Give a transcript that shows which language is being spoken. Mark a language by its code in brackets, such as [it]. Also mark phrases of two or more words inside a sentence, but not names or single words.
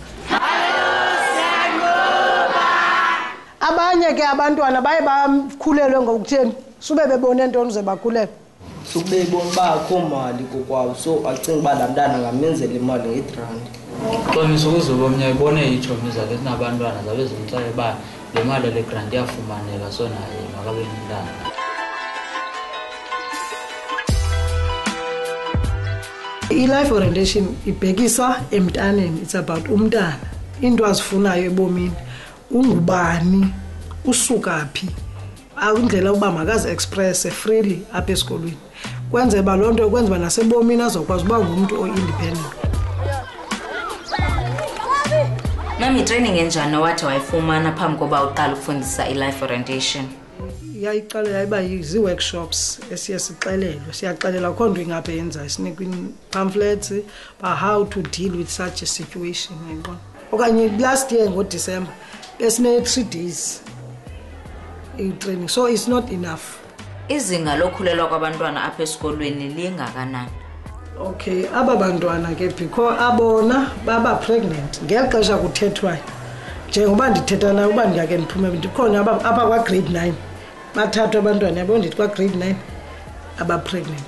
[xh] Abanye ke abantwana baye bakhulelwe ngokutheni sube bebone into uze bakhulelwe. Sube bebona bakho mali kokwabo so acinga uba la mntana ngamenzela imali nge-rand. Xolisa ukuzoba omnye ibone iitshomi zakhe sinabantwana zabe zimxele uba le mali le grant iyafumaneka so naye makabe nomntana. I- [en] life orientation [xh] ibhekisa emntaneni. [en] It's about [xh] umntana, into azifunayo ebomini, ungubani, usuka phi, indlela uba makazi [en] express freely [xh] apha esikolweni. Kwenze ba loo nto kwenza uba nasebomini azokwazi uba ngumntu o-independent. Mami training enjani wathi wayifumana phambi koba uqala ukufundisa i- [en] life orientation? [xh] Yayiqala yayiba zi-workshops esiye sixelelwe. Siyaxelela akho nto ingapha yenzayo, sinikwa [en] pamphlets about how to deal with such a situation. Okanye last year [xh] ngoDisemba besine [en] 3 days training, so it's not enough. [xh] Izinga lokhulelwa kwabantwana apha esikolweni lingakanani? Okay, aba bantwana ke because abona baba pregnant ngexesha kuthethwayo. Njengoba ndithetha nayo uba ndiyake ndiphume ndikhona apha kwa grade 9. Bathathu abantwana yabo ndithi kwa grade 9 aba pregnant.